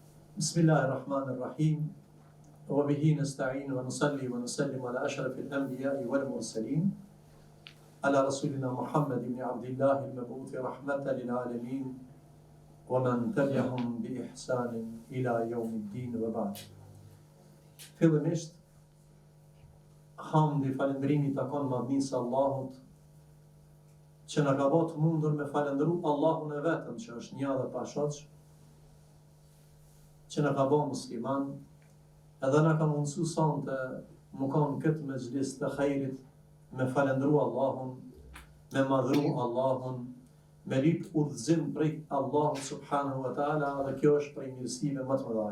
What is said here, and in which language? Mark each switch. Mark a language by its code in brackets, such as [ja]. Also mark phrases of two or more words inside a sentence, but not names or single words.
[ar] بسم الله الرحمن الرحيم. وبه نستعين ونصلي ونسلم على أشرف الأنبياء والمرسلين على رسولنا محمد بن عبد الله المبعوث رحمة للعالمين ومن تبعهم بإحسان إلى يوم الدين وبعد. [sq] Fillimisht hamdi falëndrimi takon madhnisë Allahut që na ka bërë të mundur me falëndru Allahun e vetëm që është një dhe pashoq, që na ka bërë musliman, edhe na ka mundësu sonte më kanë këtë mezhlis të khairit me falëndru Allahun, me madhru Allahun, me lip udhëzim prej Allahut [ar] سبحانه وتعالى, [sq] dhe kjo është prej mirësive më të mëdha.